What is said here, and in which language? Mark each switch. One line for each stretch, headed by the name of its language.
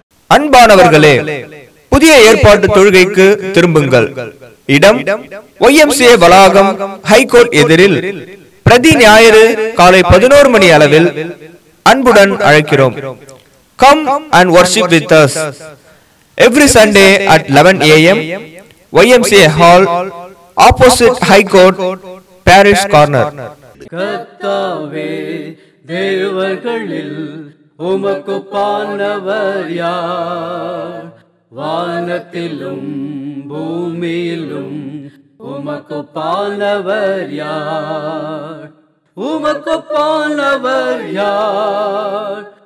Tamil: அன்பானவர்களே, புதிய ஏற்பாட்டு தொழுகைக்கு திரும்புங்கள். இடம் YMCA வளாகம், ஹைகோர்ட் எதிரில், பிரதி ஞாயிறு காலை 11 மணி அளவில் அன்புடன் அழைக்கிறோம்.
English: Come and worship with us every Sunday at 11 AM, YMCA Hall, opposite High Court, Parish Corner.
Tamil: கர்த்தாவே, தேவர்களில் உமக்குப்பானவர் யார்? வானத்திலும் பூமியிலும் உமக்குப்பானவர் யார்? உமக்குப்பானவர் யார்?